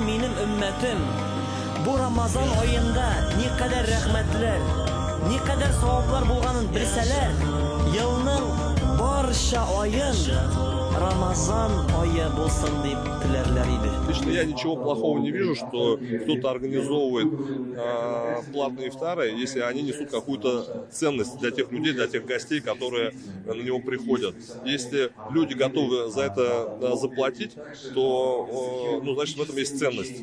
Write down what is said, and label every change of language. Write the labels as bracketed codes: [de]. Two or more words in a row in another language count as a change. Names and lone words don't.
[uz] mening ummatim bu Ramazon oyida [tr] ne kadar [uz] rahmatlar, [tr] ne kadar [uz] savoblar bo'lganini bilsalar, yilning barcha oyin Ramazon oyi bo'lsin deb tilarlar edi. [ru] Лично я ничего плохого не вижу, что кто-то организовывает платные ифтары, если они несут какую-то ценность для тех людей, для тех гостей, которые на него приходят. Если люди готовы за это заплатить, то значит в этом есть ценность.